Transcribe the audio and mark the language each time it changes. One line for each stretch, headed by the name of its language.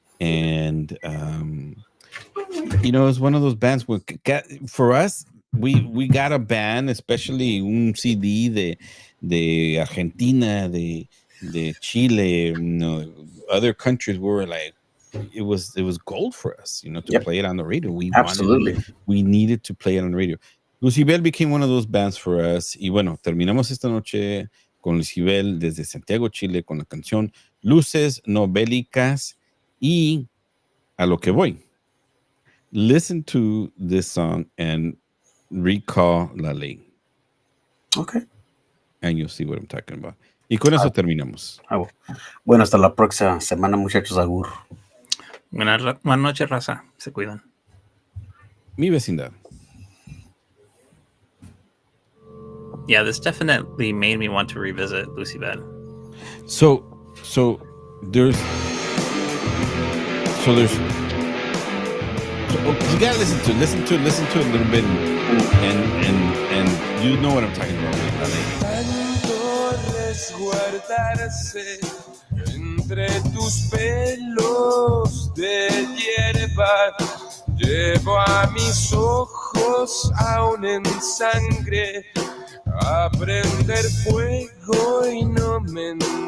English: And it's one of those bands where for us we got a band, especially
Spanish: un CD de Argentina, de Chile,
English: other countries were like it was gold for us, to play it on the radio. We needed to play it on the radio. Lucibel became one of those bands for us.
Spanish: Y bueno, terminamos esta noche con Lucibel desde Santiago, Chile, con la canción Luces No Bélicas. Y a lo que voy.
English: Listen to this song and recall La Ley. Okay. And you'll see what I'm talking about.
Spanish: Y con eso terminamos. Bueno, hasta la próxima semana, muchachos.
Basque: Agur.
Spanish: Buenas noches, raza. Se cuidan. Mi Vecindad.
English: Yeah, this definitely made me want to revisit Lucibel. So there's you gotta listen to it a little bit, and you know what I'm talking about.
Spanish: Tanto resguardarse entre tus pelos de hierba, llevo a mis ojos aún en sangre a prender fuego y no mentir.